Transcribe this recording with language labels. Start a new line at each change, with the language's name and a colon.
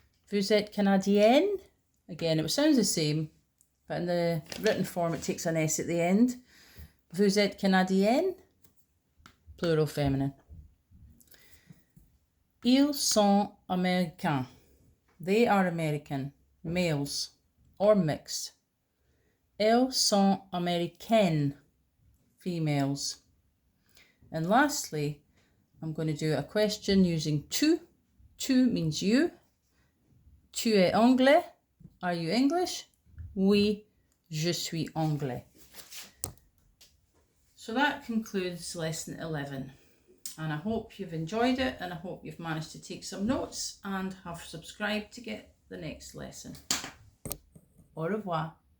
English: Vous êtes Canadienne? Again, it sounds the same, but in the written form it takes an S at the end.
French: Vous êtes Canadienne? Plural feminine.
English: Ils sont américains. They are American, males or mixed.
French: Elles sont américaines, females.
English: And lastly, I'm going to do a question using tu. Tu means you. Tu es anglais? Are you English?
French: Oui, je suis anglais.
English: So that concludes lesson 11. And I hope you've enjoyed it, and I hope you've managed to take some notes and have subscribed to get the next lesson. Au revoir.